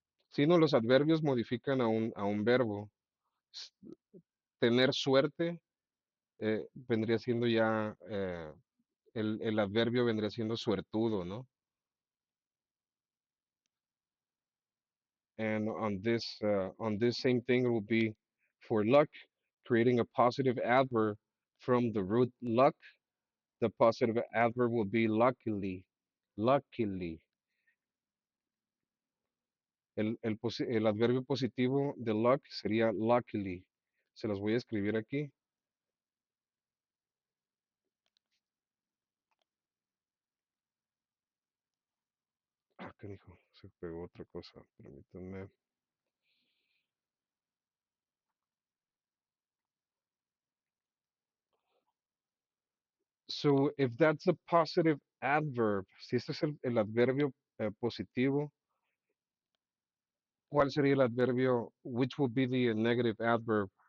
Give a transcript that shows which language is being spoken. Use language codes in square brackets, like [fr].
[es] Si no, los adverbios modifican a un verbo. S- Tener suerte vendría siendo ya, el adverbio vendría siendo suertudo, ¿no? [en] And on this same thing it will be for luck, creating a positive adverb from the root luck. The positive adverb will be luckily. Luckily. [es] El adverbio positivo de luck sería luckily. Se los voy a escribir aquí. Ah, ¿qué dijo? Se pegó otra cosa. Permítanme. [en] So, if that's a positive adverb, [es] si este es el adverbio positivo, ¿cuál sería el adverbio? [en] Which will be the negative adverb?